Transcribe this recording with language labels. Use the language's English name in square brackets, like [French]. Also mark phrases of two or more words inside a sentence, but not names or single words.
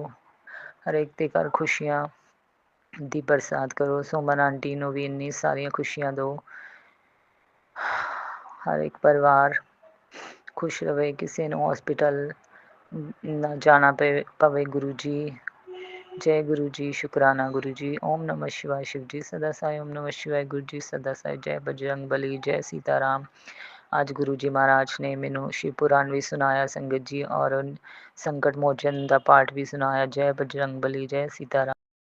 [Punjabi] ਹਰੇਕ ਦੇ ਘਰ ਖੁਸ਼ੀਆਂ ਦੀ ਬਰਸਾਤ ਕਰੋ। ਸੁਮਨ ਆਂਟੀ ਨੂੰ ਵੀ ਇੰਨੀ ਸਾਰੀਆਂ ਖੁਸ਼ੀਆਂ ਦਿਓ। ਹਰ ਇੱਕ ਪਰਿਵਾਰ ਖੁਸ਼ ਰਵੇ, ਕਿਸੇ ਨੂੰ ਹੌਸਪੀਟਲ ਨਾ ਜਾਣਾ ਪਵੇ। ਗੁਰੂ ਜੀ ਜੈ ਗੁਰੂ ਜੀ, ਸ਼ੁਕਰਾਨਾ ਗੁਰੂ ਜੀ। [Hindi] ओम नमः शिवाय शिव जी सदा साई, ओम नमः शिवाय गुरु जी सदा साई। जय बजरंग बली, जय सीताराम। आज गुरु जी महाराज ने मैनू शिव पुराण भी सुनाया संगत जी, और संकट मोचन का पाठ भी सुनाया। जय बजरंग बली, जय सीताराम।